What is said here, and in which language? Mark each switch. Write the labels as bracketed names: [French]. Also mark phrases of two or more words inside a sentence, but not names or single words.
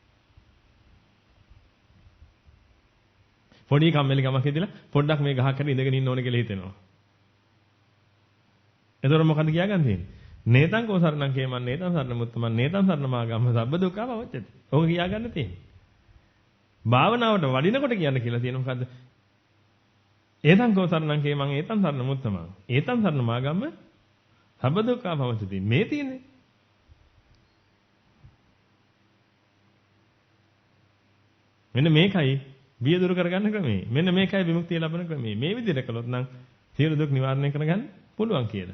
[Sinhala] පොඩි කම්මැලි කමක් හිතලා පොඩ්ඩක් මේ ගහක් හරි ඉඳගෙන ඉන්න ඕනේ කියලා හිතෙනවා. එතකොට මොකද කියාගන්න තියෙන්නේ? [Pali] නේතං කෝ සරණං කේමං නේතං සරණ මුත්තමන් නේතං සරණ මාගම්ම සබ්බ දුක්ඛා පමුච්චති. [Sinhala] ඕක කියාගන්න තියෙන්නේ. භාවනාවට වඩිනකොට කියන්න කියලා තියෙන මොකද්ද? [Pali] ඒතං කෝ සරණං කේමං ඒතං සරණ මුත්තමං ඒතං සරණ මාගම්ම සබ්බ දුක්ඛා පමුච්චති. [Sinhala] මේ තියෙන්නේ. මෙන්න මේකයි බිය දුරු කරගන්න ක්‍රමේ. මෙන්න මේකයි විමුක්තිය ලබන ක්‍රමේ. මේ විදිහට කළොත් නම් සියලු දුක් නිවාරණය කරගන්න පුළුවන් කියලා.